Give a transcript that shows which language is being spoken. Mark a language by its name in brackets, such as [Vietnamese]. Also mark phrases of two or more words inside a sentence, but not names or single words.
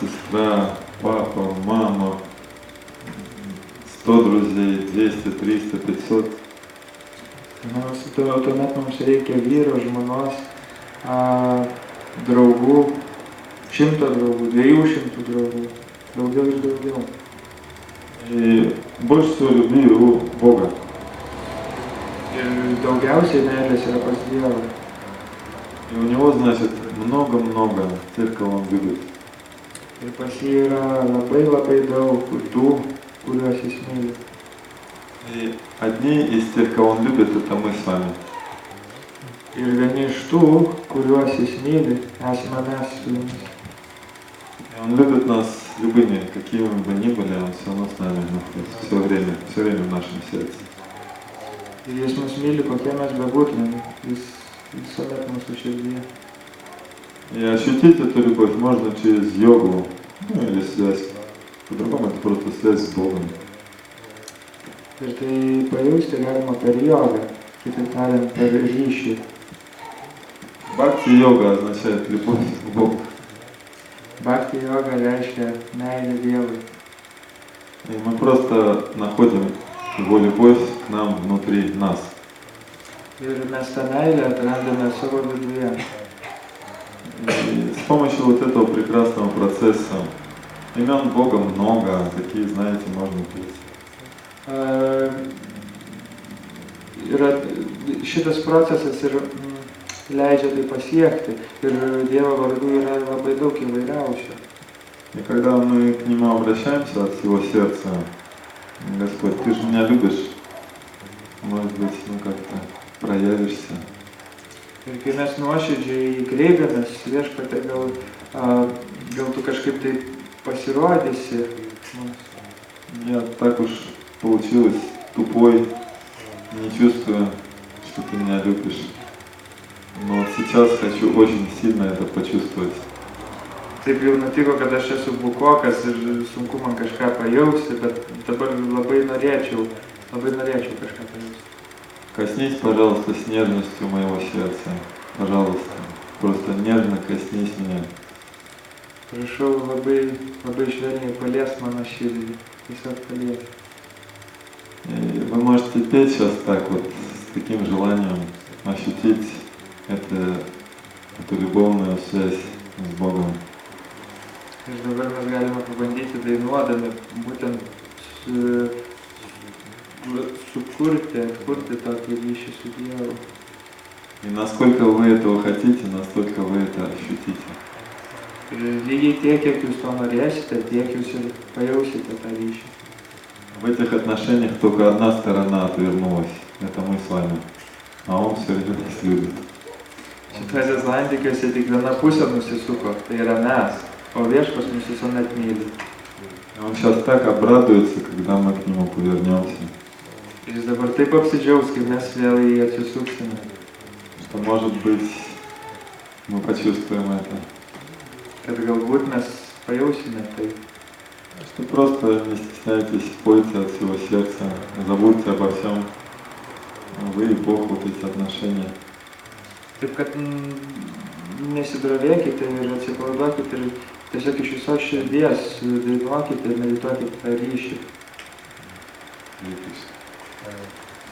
[Russian] сестра, папа, мама, 100 друзей, 200, 300, 500. [Lithuanian] Tuomet mums reikia vyro, žmonos, draugų, 100 draugų, 200 draugų, daugiau ir daugiau. [Russian] И больше всего любви у Бога. [Lithuanian] Ir daugiausiai meilės yra pas Dievą. [Russian] И у Него, значит, много-много тех, кого Он любит. [Lithuanian] Ir pas jį yra labai daug tų, kuriuos jis myli. [Russian] И одни из тех, кого Он любит, это мы с вами. [Lithuanian] Ir vieni iš tų, kuriuos jis myli, esame mes su jumis. [Russian] И Он любит нас любыми, какими бы ни были, Он все равно с нами находится, все время в нашем сердце. [Lithuanian] Ir jis mus myli, kokie mes bebūtume, jis visuomet mūsų širdyje. [Russian] И ощутить эту любовь можно через йогу, ну или связь. По-другому это просто связь с Богом. [Lithuanian] Ir tai pajausti galima per jogą, kitaip tariant, per ryšį. [Russian] Бхакти-йога означает любовь к Богу. [Lithuanian] Bhakti joga reiškia meilę Dievui. [Russian] И мы просто находим Его любовь к нам внутри нас. [Lithuanian] Ir mes tą meilę atrandame savo viduje. [Russian] И с помощью вот этого прекрасного процесса имен Бога много, такие, знаете, можно петь. [Lithuanian] Šitas procesas ir leidžia tai pasiekti. Ir Dievo vardų yra labai daug įvairiausių. [Russian] И когда мы к Нему обращаемся от всего сердца, Господь, Ты же меня любишь, может быть, как-то проявишься. [Lithuanian] Ir kai mes nuoširdžiai kreipiamės, Viešpatie, gal tu kažkaip tai pasirodysi. [Russian] Я так уж получилось тупой, не чувствую, что Ты меня любишь. Но вот сейчас хочу очень сильно это почувствовать. [Lithuanian] Taip jau nutiko, kad aš esu bukokas ir sunku man kažką pajausti, bet dabar labai norėčiau kažką pajausti. [Russian] Коснись, пожалуйста, с нежностью моего сердца. Пожалуйста, просто нежно коснись меня. [Lithuanian] Prašau labai švelniai paliest mano širdį. Tiesiog paliest. [Russian] И вы можете петь сейчас так вот, с таким желанием ощутить эту любовную связь с Богом. [Lithuanian] Ir dabar mes galime pabandyti dainuodami būtent atkurti tokį ryšį su Dievu. [Russian] И насколько вы этого хотите, настолько вы это ощутите. [Lithuanian] Ir lygiai tiek, kiek jūs to norėsite, tiek jūs ir pajausite tą ryšį. [Russian] В этих отношениях только одна сторона отвернулась. Это мы с вами. А Он все время нас любит. [Lithuanian] Šituose santykiuose tik viena pusė nusisuko, tai yra mes, o Viešpats mus visuomet myli. [Russian] И Он сейчас так обрадуется, когда мы к Нему повернемся. [Lithuanian] Ir jis dabar taip apsidžiaugs, kai mes vėl į jį atsisuksime. [Russian] Что, может быть, мы почувствуем это. [Lithuanian] Kad galbūt mes pajausime tai. [Russian] Что просто не стесняйтесь, пойте от всего сердца, забудьте обо всем. Вы и Бог, вот эти отношения. [Lithuanian] Taip kad nesidrovėkite ir atsipalaiduokite ir tiesiog iš visos širdies dainuokite ir medituokite tą ryšį. [Russian] Видишь?